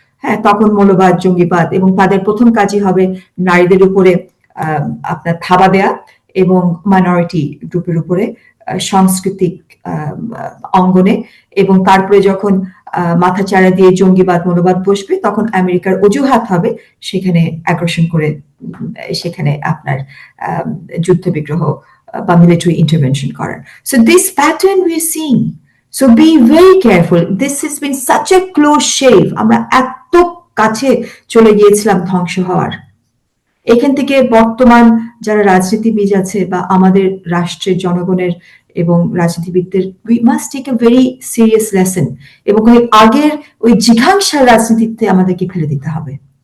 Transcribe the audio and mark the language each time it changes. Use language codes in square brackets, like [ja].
[bn] হ্যাঁ, তখন মৌলবাদ, জঙ্গিবাদ, এবং তাদের প্রথম কাজই হবে নারীদের উপরে আপনার থাবা দেয়া এবং মাইনরিটি গ্রুপের উপরে সাংস্কৃতিক অঙ্গনে। এবং তারপরে যখন মাথা চাড়া দিয়ে জঙ্গিবাদ, মৌলবাদ বসবে, তখন আমেরিকার অজুহাত হবে সেখানে অ্যাগ্রেশন করে, সেখানে আপনার যুদ্ধ বিগ্রহ বা মিলিটারি ইন্টারভেনশন করার। [en] So this pattern we are seeing. So be very careful. This has been such a close shave. [bn] আমরা এত কাছে চলে গিয়েছিলাম ধ্বংস হওয়ার। এখান থেকে বর্তমান যারা রাজনীতিবিদ আছে বা আমাদের রাষ্ট্রের জনগণের এবং রাজনীতিবিদদের, [en] we must take a very serious lesson. [bn] এবং ওই আগের ওই জিঘাংসার রাজনীতিতে আমাদেরকে ফেলে দিতে হবে।